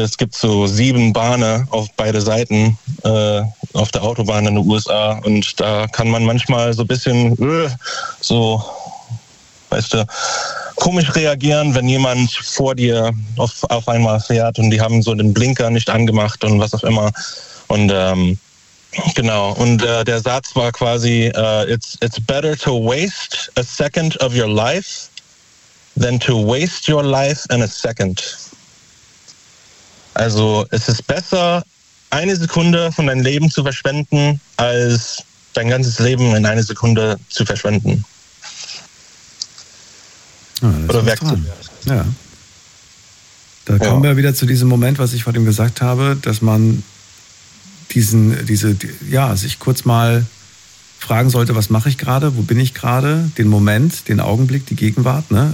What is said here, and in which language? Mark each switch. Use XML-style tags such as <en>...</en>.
<de>Es gibt so 7 Bahnen auf beide Seiten auf der Autobahn in den USA. Und da kann man manchmal so ein bisschen so, weißt du, komisch reagieren, wenn jemand vor dir auf einmal fährt und die haben so den Blinker nicht angemacht und was auch immer. Und der Satz war quasi,</de> <en>it's better to waste a second of your life than to waste your life in a second.</en> <de>Also es ist besser, eine Sekunde von deinem Leben zu verschwenden, als dein ganzes Leben in eine Sekunde zu verschwenden. Ja, oder wegzuwerfen. Ja. Da kommen wir wieder zu diesem Moment, was ich vor dem gesagt habe, dass man sich kurz mal fragen sollte, was mache ich gerade, wo bin ich gerade, den Moment, den Augenblick, die Gegenwart, ne?</de>